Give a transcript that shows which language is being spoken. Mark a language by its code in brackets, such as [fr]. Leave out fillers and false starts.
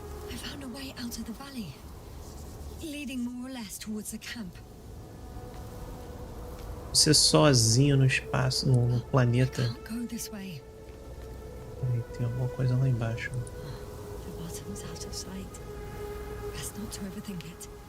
[en] I found a way out of the valley, leading more or less towards the camp. [pt] Você sozinho no espaço, no planeta. [en] Can't go this way. [pt] Peraí, tem alguma coisa lá embaixo. [en] The bottom's out of sight. Best not to overthink it.